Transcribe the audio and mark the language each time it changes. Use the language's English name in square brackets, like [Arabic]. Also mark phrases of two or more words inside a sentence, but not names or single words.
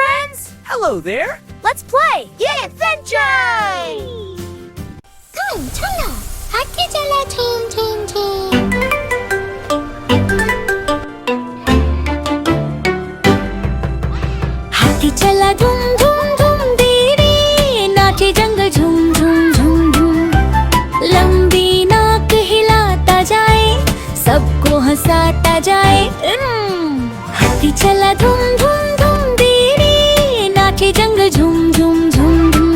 [English] friends! Hello there! Let's play! Yay, adventure! [Hindi] धूम चला, हाथी चला धूम धूम धूम. हाथी चला धूम धूम धूम धीरे, नाचे जंगल झूम झूम झूम झूम. लंबी नाक हिलाता जाए, सबको हंसाता जाए. हाथी चला धूम धूम धूम दीरे, नाचे जंगल झूम झूम झूम झूम.